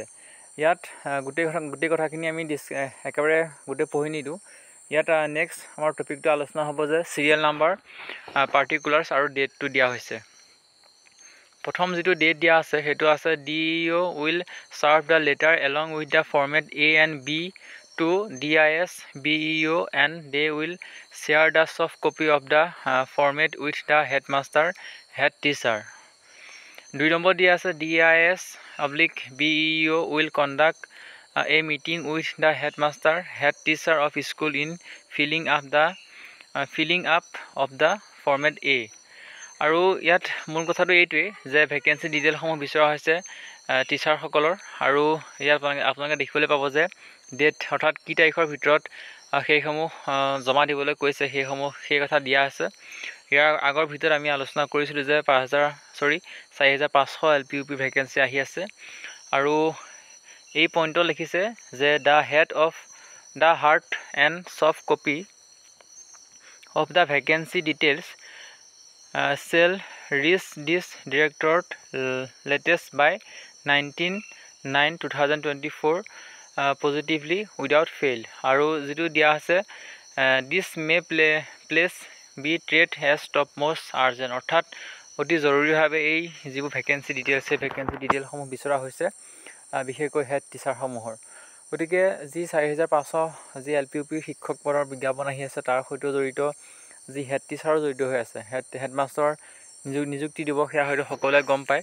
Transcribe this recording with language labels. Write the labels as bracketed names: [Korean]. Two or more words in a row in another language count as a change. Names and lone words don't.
[Assamese] ইয়াত গোটেই কথাখিনি আমি একেবাৰে গোটেই পঢ়ি নিদিওঁ। ইয়াত নেক্সট আমাৰ টপিকটো আলোচনা হ'ব যে [English] serial number particulars [Assamese] আৰু ডেটটো দিয়া হৈছে। প্ৰথম যিটো ডেট দিয়া আছে সেইটো আছে [English] DO will serve the letter along with the format A and B to DIS BEO and they will share the soft copy of the format with the headmaster head teacher. [Assamese] 2 নম্বৰ দিয়া আছে [English] DIS/BEO will conduct a meeting with the headmaster head teacher of school in filling up of the format A. [Assamese] আৰু ইয়াত মূল কথাটো এইটোৱেই যে [English] vacancy detailsসমূহ [Assamese] বিচৰা হৈছে টিচাৰসকলৰ। আৰু ইয়াত আপোনালোকে দেখিবলৈ পাব যে ডেট অৰ্থাৎ কি তাৰিখৰ ভিতৰত সেইসমূহ জমা দিবলৈ কৈছে সেই কথা দিয়া আছে। ইয়াৰ আগৰ ভিতৰত আমি আলোচনা কৰিছিলোঁ যে 4,500 LP UP ভেকেঞ্চি আহি আছে। আৰু এই পইণ্টত লিখিছে যে [English] the hard and soft copy of the vacancy details shall reach this directorate latest by 19/9/2024 positively without fail. [Assamese] আৰু যিটো দিয়া আছে [English] this may place be treated as topmost urgent. [Assamese] অৰ্থাৎ অতি জৰুৰীভাৱে এই যিবোৰ [English] vacancy details [Assamese] সেই [English] vacancy detailsসমূহ [Assamese] বিচৰা হৈছে বিশেষকৈ [English] head teacherসমূহৰ। [Assamese] গতিকে যি 4,500 যি LP UP শিক্ষক পদৰ বিজ্ঞাপন আহি আছে তাৰ সৈতে জড়িত যি [English] head teacherো [Assamese] জড়িত হৈ আছে হেডমাষ্টৰ নিযুক্তি দিব সেয়া হয়তো সকলোৱে গম পায়।